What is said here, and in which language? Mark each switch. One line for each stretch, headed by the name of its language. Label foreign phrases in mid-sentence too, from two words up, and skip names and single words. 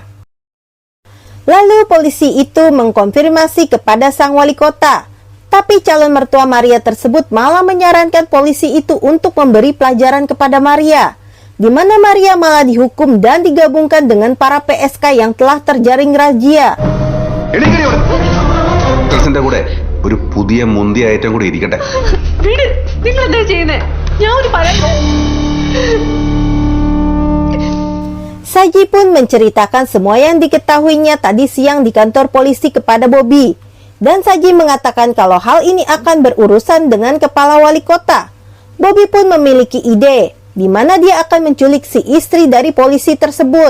Indonesian: Lalu polisi itu mengkonfirmasi kepada sang wali kota. Tapi calon mertua Maria tersebut malah menyarankan polisi itu untuk memberi pelajaran kepada Maria, di mana Maria malah dihukum dan digabungkan dengan para PSK yang telah terjaring razia.
Malayalam: കൂടെ ഒരു പുതിയ മുന്തിയ ഐറ്റം കൂടി ഇരിക്കട്ടെ. നിങ്ങൾ എന്താ ചെയ്യുന്നേ? ഞാൻ ഒരു പറയാം.
Indonesian: Saji pun menceritakan semua yang diketahuinya tadi siang di kantor polisi kepada Bobby. Dan Saji mengatakan kalau hal ini akan berurusan dengan kepala wali kota. Bobby pun memiliki ide, di mana dia akan menculik si istri dari polisi tersebut.